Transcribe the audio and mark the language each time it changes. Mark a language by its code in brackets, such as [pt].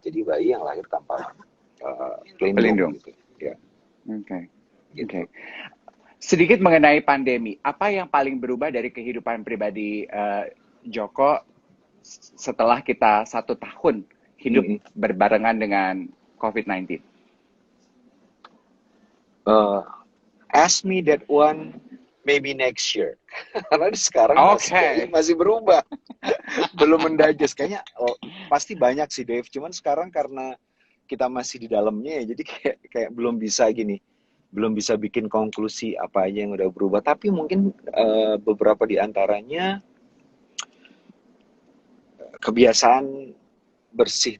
[id] Jadi bayi yang lahir tanpa pelindung gitu. Ya. Oke. Sedikit mengenai pandemi, apa yang paling berubah dari kehidupan pribadi Joko setelah kita 1 tahun hidup berbarengan dengan COVID-19? [en] Ask me that one maybe next year. [id] Karena sekarang masih berubah. Belum mendigest. Kayaknya pasti banyak sih Dave. Cuman sekarang karena kita masih di dalamnya ya, jadi kayak belum bisa gini. Belum bisa bikin konklusi apa aja yang udah berubah. Tapi mungkin beberapa di antaranya kebiasaan bersih.